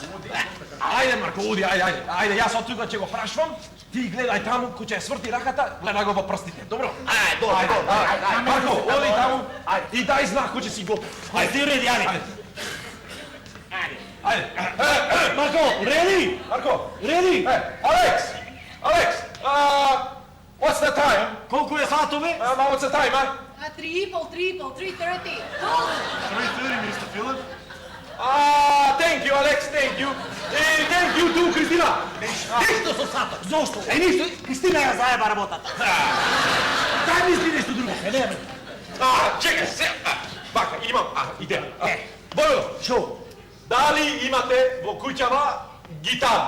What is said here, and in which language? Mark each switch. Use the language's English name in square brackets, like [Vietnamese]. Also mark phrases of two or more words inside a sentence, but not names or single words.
[Macedonian] Ајде, Марко, оди, ајде, јас од тука ќе го прашвам, ти гледај таму, кој ќе ја сврти раката, гледај го во прстите, добро? Ајде, добро. Марко, оди таму, и дај знак кој ќе си го... Ајде, ти реди, ајде. Ајde. Марко, реди? Марко. Реди? [English] Алекс, what's the time? [Macedonian] Колку е сатове? [English] What's the time, Triple, 3:30. 3:30, Mr. Philip. Thank you, Alex, thank you. Thank you too, Кристина. [Macedonian] Ништо со сатот. Зошто? Ништо, Кристина ја заеба работата. Дај мисли нешто друго. Не. Чекај, сега. Вака, имам идеја. Бојо, Шо? дали имате во куќава гитара?